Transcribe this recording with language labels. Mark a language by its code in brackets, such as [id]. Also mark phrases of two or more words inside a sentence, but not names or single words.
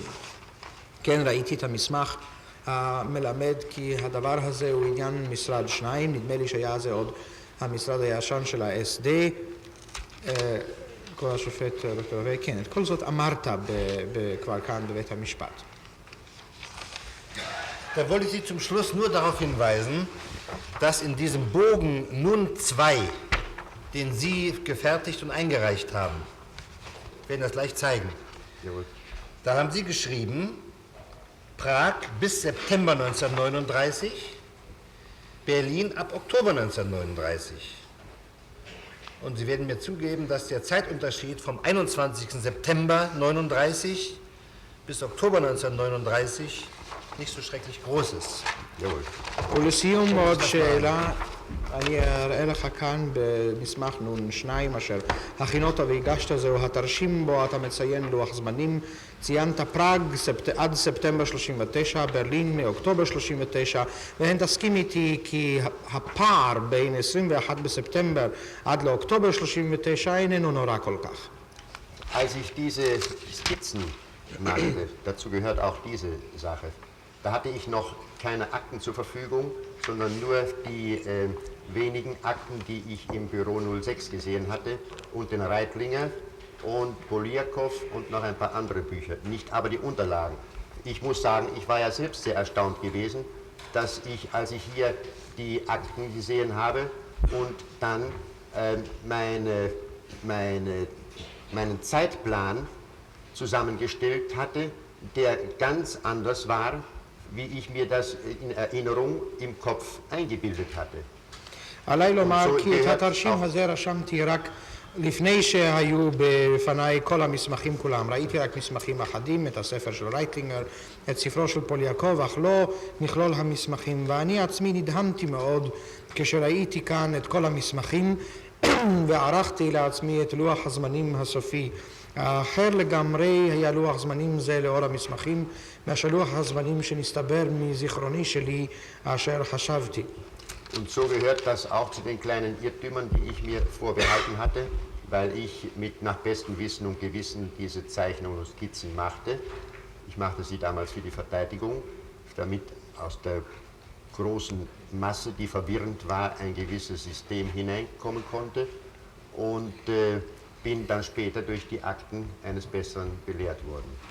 [he] כן, ראיתי את המסמך המלמד כי הדבר הזה הוא עניין משרד 2, נדמה לי שהיה זה עוד המשרד הישן של ה-SD, כבוד השופט דוקטור רבי, כן, את כל זאת אמרת כבר כאן בבית המשפט. [de] Da wollte ich Sie zum Schluss nur darauf hinweisen, dass in diesem Bogen nun 2, den Sie gefertigt und eingereicht haben, wir werden das gleich zeigen. Jawohl. Da haben Sie geschrieben, Prag bis September 1939, Berlin ab Oktober 1939. Und Sie werden mir zugeben, dass der Zeitunterschied vom 21. September 1939 bis Oktober 1939 nicht so schrecklich groß ist. Jawohl. [he] ולסיום עוד שאלה, אני אראה לך כאן במסמך נון 2 אשר הכינות והגשת, זהו התרשים בו אתה מציין לוח זמנים, ציינת פראג עד ספטמבר 39, ברלין מאוקטובר 39, והן תסכים איתי כי הפער בין 21 בספטמבר עד לאוקטובר 39 איננו נורא כל כך. [de] Als ich diese Skizzen machte, dazu gehört auch diese Sache, da hatte ich noch keine Akten zur Verfügung, sondern nur die wenigen Akten, die ich im Büro 06 gesehen hatte und den Reitlinger und Poliakow und noch ein paar andere Bücher, nicht aber die Unterlagen. Ich muss sagen, ich war ja selbst sehr erstaunt gewesen, dass ich, als ich hier die Akten gesehen habe und dann meinen Zeitplan zusammengestellt hatte, der ganz anders war, wie ich mir das in Erinnerung im Kopf eingebildet hatte. [he] עליי לומר כי את התרשים הזה רשמתי רק לפני שהיו בפניי כל המסמכים כולם. ראיתי רק מסמכים אחדים, את הספר של רייטלינגר, את ספרו של פוליאקוב, אך לא מכלול המסמכים. ואני עצמי נדהמתי מאוד כשראיתי כאן את כל המסמכים וערכתי לעצמי את לוח הזמנים הסופי. האחר לגמרי היה לוח זמנים זה לאור המסמכים מאשר לוח הזמנים שנסתבר מזיכרוני שלי אשר חשבתי. [de] Und so gehört das auch zu den kleinen Irrtümern, die ich mir vorbehalten hatte, weil ich nach bestem Wissen und Gewissen diese Zeichnungen und Skizzen machte. Ich machte sie damals für die Verteidigung, damit aus der großen Masse, die verwirrend war, ein gewisses System hineinkommen konnte und bin dann später durch die Akten eines Besseren belehrt worden.